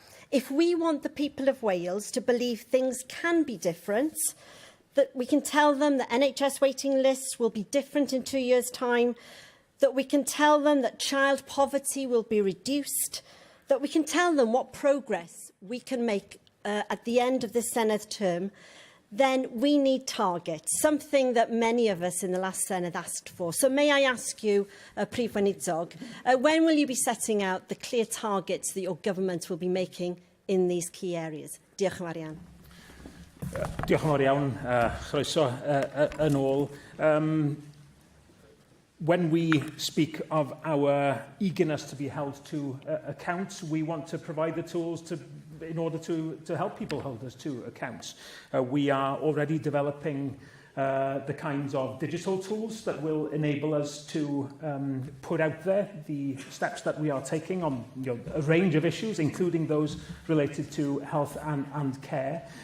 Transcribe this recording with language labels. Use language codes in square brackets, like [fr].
[en] If we want the people of Wales to believe things can be different, that we can tell them that NHS waiting lists will be different in 2 years' time, that we can tell them that child poverty will be reduced, that we can tell them what progress we can make at the end of this Senedd term, then we need targets, something that many of us in the last Senedd asked for. So may I ask you, Prif Weinidog, when will you be setting out the clear targets that your government will be making in these key areas? [cy] Diolch yn fawr iawn. Diolch yn fawr iawn, chroeso yn ôl. [en] When we speak of our eagerness to be held to account, we want to provide the tools to in order to help people hold us to account. We are already developing the kinds of digital tools that will enable us to put out there the steps that we are taking on a range of issues, including those related to health and care.